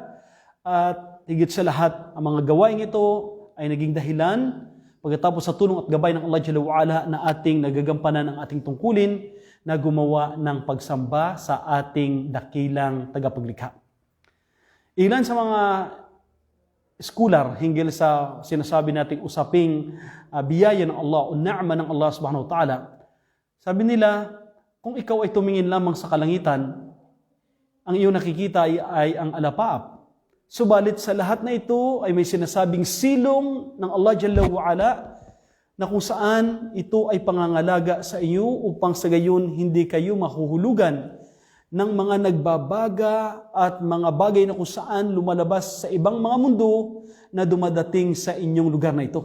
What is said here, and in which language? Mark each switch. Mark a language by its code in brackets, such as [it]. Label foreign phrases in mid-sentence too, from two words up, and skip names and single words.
[tl] At higit sa lahat, ang mga gawain ito ay naging dahilan pagkatapos sa tulong at gabay ng Allah [ar] جل وعلا [tl] na ating nagagampanan ang ating tungkulin na gumawa ng pagsamba sa ating dakilang tagapaglikha. Ilan sa mga scholar hinggil sa sinasabi nating usaping biyaya ng Allah o na'ma ng Allah [ar] سبحانه وتعالى, [tl] sabi nila, kung ikaw ay tumingin lamang sa kalangitan, ang iyong nakikita ay ang alapaap. Subalit sa lahat na ito ay may sinasabing silong ng Allah [ar] جل وعلا, [tl] na kung saan ito ay pangangalaga sa iyo upang sa gayon hindi kayo mahuhulugan ng mga nagbabaga at mga bagay na kung saan lumalabas sa ibang mga mundo na dumadating sa inyong lugar na ito.